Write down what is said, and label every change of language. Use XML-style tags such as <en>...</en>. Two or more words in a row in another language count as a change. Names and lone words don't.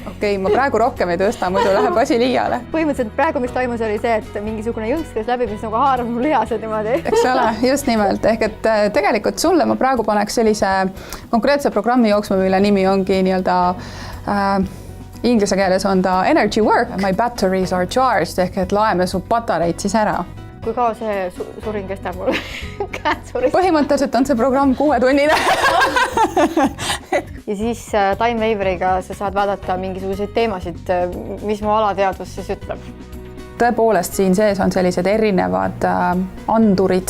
<et>okei, ma praegu rohkem ei tõsta, muidu läheb asi liiale. Põhimõtteliselt praegu, mis toimus, oli see, et mingisugune jõnks käis läbi, mis nagu haarab mul lihased niimoodi. Eks ole, just nimelt. Ehk et tegelikult sulle ma praegu paneks sellise konkreetse programmi jooksma, mille nimi ongi nii-öelda inglise keeles on ta</et> <en>energy work. My batteries are charged</en> <et>ehk et laeme su patareid siis ära. Kui kaua see surin kestab mul? Käed suris. Põhimõtteliselt on see programm 6-tunnine. Ja siis Time Waveriga sa saad vaadata mingisuguseid teemasid, mis mu alateadvus siis ütleb. Tõepoolest siin sees on sellised erinevad andurid.</et>